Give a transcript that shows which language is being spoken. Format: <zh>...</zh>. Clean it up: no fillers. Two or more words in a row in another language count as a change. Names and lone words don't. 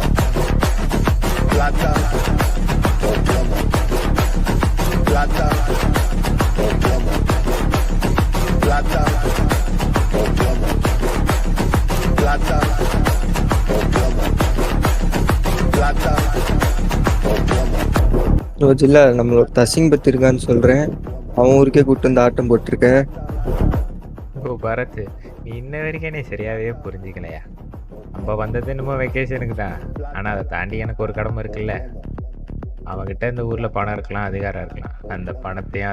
<es>Plata o plomo. Plata o plomo. Plata o plomo. Plata o plomo. Plata o plomo.</es> <ta>ரோஜில்லா, நம்மளோட தசிங் பற்றி இருக்கான்னு சொல்கிறேன். அவன் ஊருக்கே கூப்பிட்டு வந்து ஆட்டம் போட்டிருக்க. ஓ பரத், நீ இன்ன வரைக்கும் நீ சரியாகவே புரிஞ்சிக்கலையா? நம்ம வந்தது என்னமோ வெக்கேஷனுக்கு தான். ஆனால் அதை தாண்டி எனக்கு ஒரு கடமை இருக்குல்ல. அவன்கிட்ட இந்த ஊரில் பணம் இருக்கலாம், அதிகாரம் இருக்கலாம்.</ta>